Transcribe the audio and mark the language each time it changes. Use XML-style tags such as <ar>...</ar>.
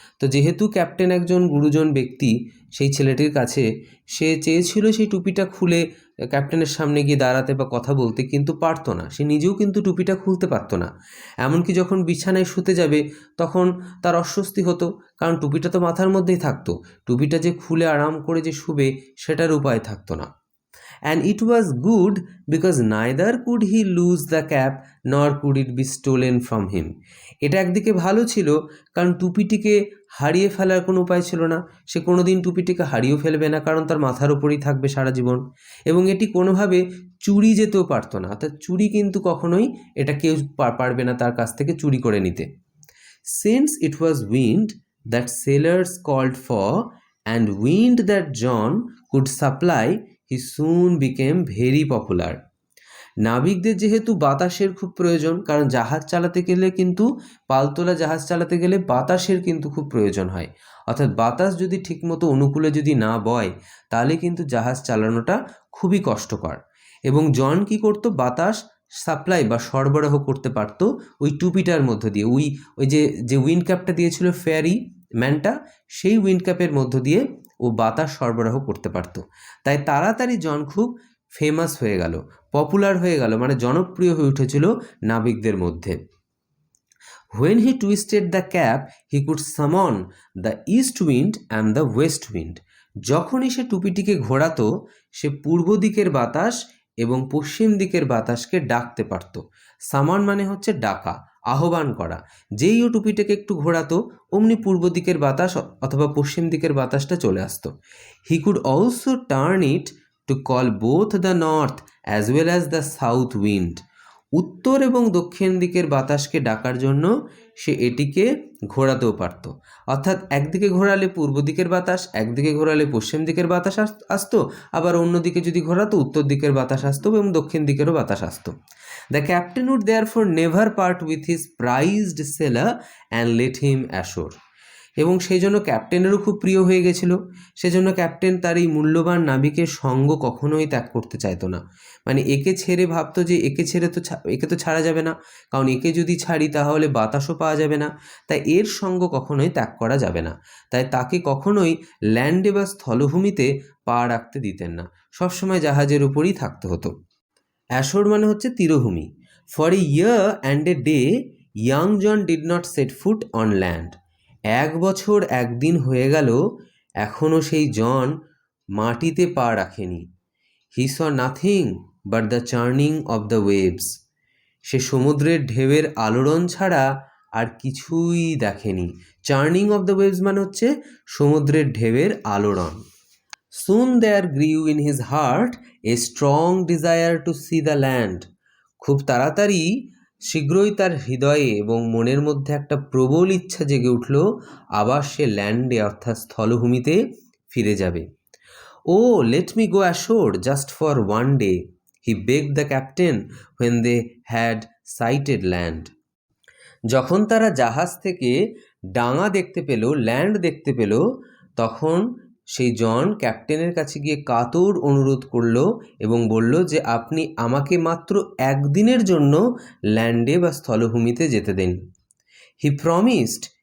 <bn>তো যেহেতু ক্যাপ্টেন একজন গুরুজন ব্যক্তি, সেই ছেলেটির কাছে সে চেয়েছিল সেই টুপিটা খুলে ক্যাপ্টেনের সামনে গিয়ে দাঁড়াতে বা কথা বলতে, কিন্তু পারতো না। সে নিজেও কিন্তু টুপিটা খুলতে পারতো না। এমনকি যখন বিছানায় শুতে যাবে তখন তার অস্বস্তি হতো, কারণ টুপিটা তো মাথার মধ্যেই থাকতো, টুপিটা যে খুলে আরাম করে যে শুবে সেটার উপায় থাকতো না।</bn> <en>And it was good because neither could he lose the cap nor could it be stolen from him.</en> <bn>এটা একদিকে ভালো ছিল, কারণ টুপিটিকে হারিয়ে ফেলার কোনো উপায় ছিল না। সে কোনোদিন টুপিটিকে হারিয়েও ফেলবে না, কারণ তার মাথার ওপরেই থাকবে সারা জীবন। এবং এটি কোনোভাবে চুরি যেতেও পারতো না, অর্থাৎ চুরি কিন্তু কখনোই এটা কেউ পারবে না তার কাছ থেকে চুরি করে নিতে।</bn> <en>Since it was wind that sailors called for and wind that John could supply, he soon became very popular.</en> <bn>নাবিকদের যেহেতু বাতাসের খুব প্রয়োজন, কারণ জাহাজ চালাতে গেলে কিন্তু, পালতোলা জাহাজ চালাতে গেলে বাতাসের কিন্তু খুব প্রয়োজন হয়, অর্থাৎ বাতাস যদি ঠিকমতো অনুকূলে যদি না বয় তাহলে কিন্তু জাহাজ চালানোটা খুবই কষ্টকর। এবং জন কি করতো, বাতাস সাপ্লাই বা সরবরাহ করতে পারতো ওই টুপিটার মধ্য দিয়ে। ওই যে উইন্ড ক্যাপটা দিয়েছিল ফেয়ারি ম্যানটা, সেই উইন্ড ক্যাপের মধ্য দিয়ে ও বাতাস সরবরাহ করতে পারতো। তাই তাড়াতাড়ি জন খুব ফেমাস হয়ে গেল, পপুলার হয়ে গেল, মানে জনপ্রিয় হয়ে উঠেছিল নাবিকদের মধ্যে।</bn> <en>When he twisted the cap, he could summon the east wind and the west wind.</en> <bn>যখনই সে টুপিটিকে ঘোরাতো, সে পূর্ব দিকের বাতাস এবং পশ্চিম দিকের বাতাসকে ডাকতে পারত। সামন মানে হচ্ছে ডাকা, আহ্বান করা। যেই ও টুপিটাকে একটু ঘোরাতো, অমনি পূর্ব দিকের বাতাস অথবা পশ্চিম দিকের বাতাসটা চলে আসতো।</bn> <en>He could also turn it to call both the north as well as the south wind.</en> <bn>উত্তর এবং দক্ষিণ দিকের বাতাসকে ডাকার জন্য সে এটিকে ঘোরাতেও পারত। অর্থাৎ একদিকে ঘোরালে পূর্ব দিকের বাতাস, একদিকে ঘোরালে পশ্চিম দিকের বাতাস আসতো, আবার অন্যদিকে যদি ঘোরাতো উত্তর দিকের বাতাস আসতো এবং দক্ষিণ দিকেরও বাতাস আসতো।</bn> <en>The captain would therefore never part with his prized sailor and let him ashore.</en> <bn>এবং সেই জন্য ক্যাপ্টেনেরও খুব প্রিয় হয়ে গেছিল। সেজন্য ক্যাপ্টেন তার এই মূল্যবান নাবিকের সঙ্গ কখনোই ত্যাগ করতে চাইতো না। মানে একে ছেড়ে ভাবতো যে একে তো ছাড়া যাবে না, কারণ একে যদি ছাড়ি তাহলে বাতাসও পাওয়া যাবে না, তাই এর সঙ্গ কখনোই ত্যাগ করা যাবে না। তাই তাকে কখনোই ল্যান্ডে বা স্থলভূমিতে পা রাখতে দিতেন না, সবসময় জাহাজের উপরই থাকতে হতো। অ্যাশোর মানে হচ্ছে তীরভূমি।</bn> <en>For a year and a day young John did not set foot on land.</en> <bn>1 বছর 1 দিন হয়ে গেল, এখনও সেই জন মাটিতে পা রাখেনি।</bn> <en>He saw nothing but the churning of the waves.</en> <bn>সে সমুদ্রের ঢেউয়ের আলোড়ন ছাড়া আর কিছুই দেখেনি।</bn> <en>churning of the waves</en> <bn>মানে হচ্ছে সমুদ্রের ঢেউয়ের আলোড়ন।</bn> <en>Soon there grew in his heart a strong desire to see the land.</en> <bn>খুব তাড়াতাড়ি শীঘ্রই তার হৃদয়ে এবং মনের মধ্যে একটা প্রবল ইচ্ছা জেগে উঠল, আবার সে ল্যান্ডে অর্থাৎ স্থলভূমিতে ফিরে যাবে।</bn> <en>Oh, let me go ashore just for one day, he begged the captain when they had sighted land.</en> <bn>যখন তারা জাহাজ থেকে ডাঙা দেখতে পেল, ল্যান্ড দেখতে পেল, তখন সেই জন ক্যাপ্টেনের কাছে গিয়ে কাতর অনুরোধ করল এবং বলল যে আপনি আমাকে মাত্র 1 দিনের জন্য ল্যান্ডে বা স্থলভূমিতে যেতে দিন।</bn> <en>he promised</en>